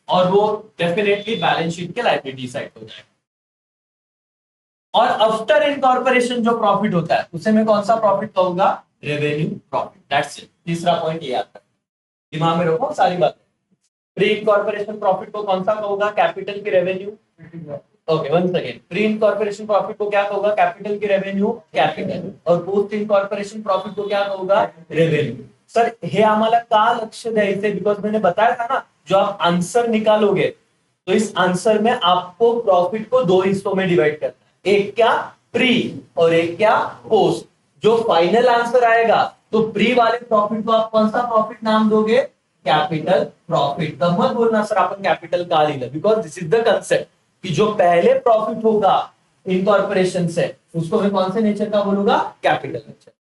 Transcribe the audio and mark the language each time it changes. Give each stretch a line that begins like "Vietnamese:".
Hindi: और वो definitely balance sheet के लायबिलिटी साइड हो जाएगा। और आफ्टर इनकॉर्पोरेशन जो प्रॉफिट होता है उसे मैं कौन सा प्रॉफिट कहूंगा? Revenue profit.
English: That's it.
Hindi: तीसरा पॉइंट ये याद रखना, दिमाग में रखो सारी बातें। प्री इनकॉर्पोरेशन प्रॉफिट को कौन सा कहूंगा? कैपिटल की revenue. Okay, once again, pre incorporation profit को क्या कहूंगा? कैपिटल की रेवेन्यू, कैपिटल। और पोस्ट इनकॉर्पोरेशन प्रॉफिट को क्या कहूंगा? रेवेन्यू।
Marathi: सर हे आम्हाला का लक्ष द्यायचंय?
Hindi: बिकॉज मैंने बताया था ना, जो आप आंसर निकालोगे तो इस आंसर में आपको प्रॉफिट को 2 हिस्सों में डिवाइड करना है, एक क्या? प्री और एक क्या? पोस्ट। जो फाइनल आंसर आएगा तो प्री वाले प्रॉफिट को आप कौन सा प्रॉफिट नाम दोगे? Capital profit. तब मत बोलना
Marathi: सर आपण कैपिटल का लिहिलं,
Hindi: because this is the concept कि जो पहले प्रॉफिट होगा इनकॉर्पोरेशन से उसको मैं कौन से नेचर का बोलूंगा? Capital nature.